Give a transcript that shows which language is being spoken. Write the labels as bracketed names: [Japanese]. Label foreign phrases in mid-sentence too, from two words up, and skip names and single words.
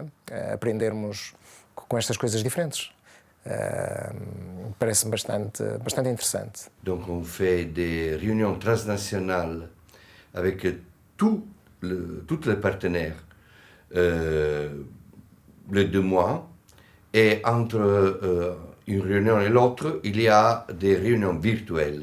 [Portuguese] Aprendermos com estas coisas diferentes. Parece bastante interessante. [French] Donc on fait des réunions transnationales avec tous les partenaires les 2 mois et entre une réunion et l'autre il y a des réunions virtuelles.